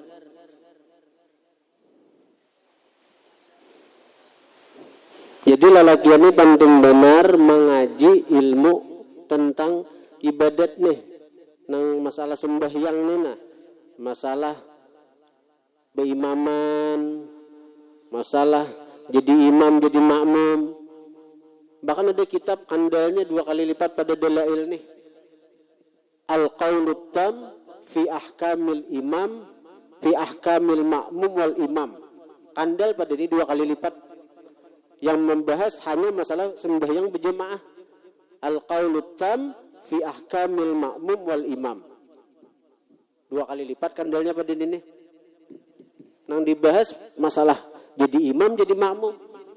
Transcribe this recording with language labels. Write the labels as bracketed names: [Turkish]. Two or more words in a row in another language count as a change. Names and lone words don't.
[Banjar] Jadi lelaki ini penting benar mengaji ilmu tentang ibadat nih, nang masalah sembahyang nih nah, masalah beimaman, masalah jadi imam jadi makmum. Bahkan ada kitab kandalnya 2 kali lipat pada dalail nih. Al-Qaulut Tam fi ahkamil imam fi ahkamil ma'mum wal imam. Kandal pada ini 2 kali lipat yang membahas hanya masalah sembahyang berjamaah. Al-Qaulut Tam fi ahkamil ma'mum wal imam. 2 kali lipat kandalnya pada ini. Nang dibahas masalah jadi imam jadi makmum.